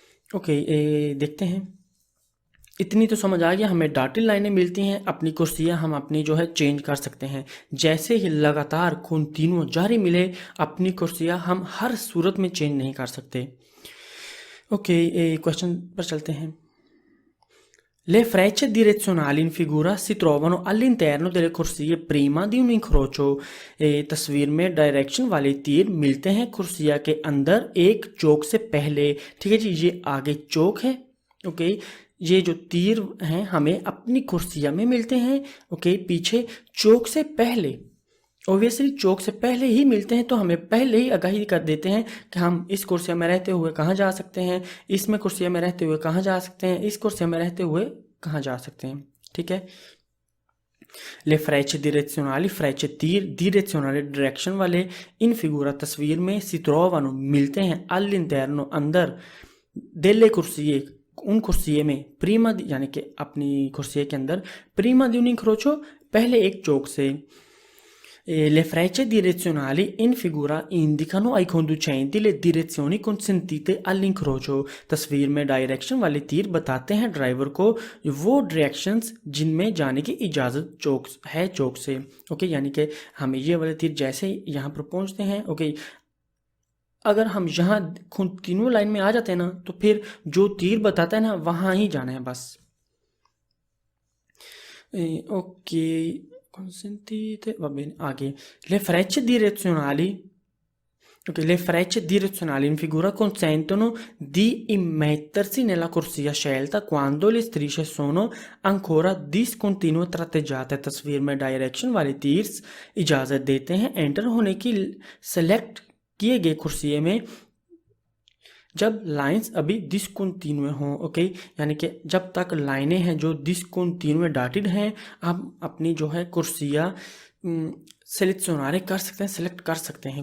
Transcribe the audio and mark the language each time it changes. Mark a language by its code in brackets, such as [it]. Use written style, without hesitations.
[hi] Okay, देखते हैं। इतनी तो समझ आ गया, हमें डॉटेड लाइनें मिलती हैं, अपनी कुर्सियाँ हम अपनी जो है चेंज कर सकते हैं। जैसे ही लगातार कंटिन्यू जारी मिले, अपनी कुर्सियाँ हम हर सूरत में चेंज नहीं कर सकते। ओके, क्वेश्चन पर चलते हैं। [it] Le frecce direzionali in figura si trovano all'interno delle corsie prima di un incrocio। [hi] तस्वीर में डायरेक्शन वाले तीर मिलते हैं कुर्सिया के अंदर एक चौक से पहले। ठीक है जी, ये आगे चौक है। ओके, ये जो तीर हैं हमें अपनी कुर्सिया में मिलते हैं। ओके, पीछे चौक से पहले, ऑब्वियसली चौक से पहले ही मिलते हैं, तो हमें पहले ही आगाही कर देते हैं कि हम इस कुर्सिया में रहते हुए कहाँ जा सकते हैं, इसमें कुर्सिया में रहते हुए कहाँ जा सकते हैं, इस कुर्सिया में रहते हुए कहाँ जा सकते हैं। ठीक है, ले फ्रेचे direzionali, फ्रेचे तीर, direzionali डायरेक्शन वाले, इन फिगूरा तस्वीर में, [it] si trovano [hi] मिलते हैं, [it] all'interno [hi] अंदर, [it] delle corsie [hi] उन कुर्सिये में, प्रीमा यानी कि अपनी कुर्सिये के अंदर, प्रीमा [it] di un incrocio [hi] पहले एक चौक से। [it] Le frecce direzionali in figura indicano ai conducenti le direzioni consentite all'incrocio। [hi] तस्वीर में डायरेक्शन वाले तीर बताते हैं ड्राइवर को वो डायरेक्शंस जिनमें जाने की इजाज़त चौक से। ओके, यानी कि हमें ये वाले तीर जैसे यहाँ पर पहुँचते हैं, ओके, अगर हम यहाँ कंटिन्यू लाइन में आ जाते हैं ना, तो फिर जो तीर बताता है ना वहाँ ही जाना है बस। ओके, [it] consentite, va bene, [hi] आगे। [it] Le frecce direzionali Ok, le frecce direzionali in figura consentono di immettersi nella corsia scelta quando le strisce sono ancora discontinue tratteggiate। [hi] तस्वीर में डायरेक्शन वाले तीर्स इजाज़त देते हैं एंटर होने की सेलेक्ट किए गए कुर्सिये में जब लाइंस अभी डिसकंटिन्यू हों। ओके, यानी कि जब तक लाइनें हैं जो डिसकंटिन्यू डाटेड हैं, आप अपनी जो है कुर्सिया selezionare कर सकते हैं, सेलेक्ट कर सकते हैं।